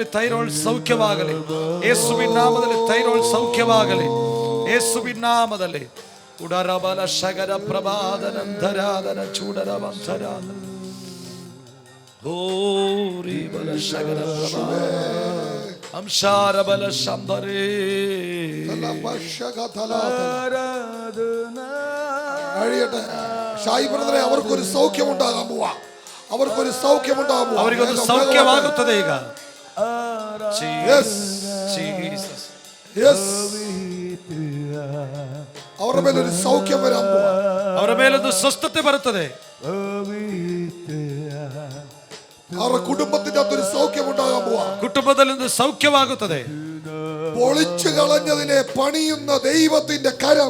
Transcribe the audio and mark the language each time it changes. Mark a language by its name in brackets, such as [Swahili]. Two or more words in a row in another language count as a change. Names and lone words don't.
[Kannada] ಥೈರಾಯ್ಡ್ ಸೌಖ್ಯವಾಗಲಿ ಯೇಸುವಿನ ನಾಮದಲ್ಲಿ. ಥೈರಾಯ್ಡ್ ಸೌಖ್ಯವಾಗಲಿ ಯೇಸುವಿನ ನಾಮದಲ್ಲಿ. ಉಡರಬಲ ಶಗರ ಪ್ರಭಾದನಂತರಾದನ ಚೂಡರವಂತರಾದ ಹೋರಿ ಬಲ ಶಗರ ಪ್ರಭಾದ ಅಂಶಾರಬಲ ಶಂಬರೇ [Malayalam] കഴിയട്ടെ. ഷായി ബ്രദറെ, അവർക്കൊരു സൗഖ്യമുണ്ടാകാൻ പോവാ. അവർക്കൊരു സൗഖ്യമുണ്ടാകാൻ പോവാ. [Kannada] ಅವರಿಗೊಂದು ಸೌಖ್ಯವಾಗುತ್ತದೆ ಈಗ. [Malayalam] അവരുടെ മേലൊരു സൗഖ്യം വരാൻ പോവാ. [Kannada] ಅವರ ಮೇಲೊಂದು ಸ್ವಸ್ಥತೆ ಬರುತ್ತದೆ. [Malayalam] അവരുടെ കുടുംബത്തിന്റെ അകത്തൊരു സൗഖ്യം ഉണ്ടാകാൻ പോവാ. [Kannada] ಕುಟುಂಬದಲ್ಲಿ ಒಂದು ಸೌಖ್ಯವಾಗುತ್ತದೆ. [Malayalam] പൊളിച്ചു കളഞ്ഞതിനെ പണിയുന്ന ദൈവത്തിന്റെ കരം,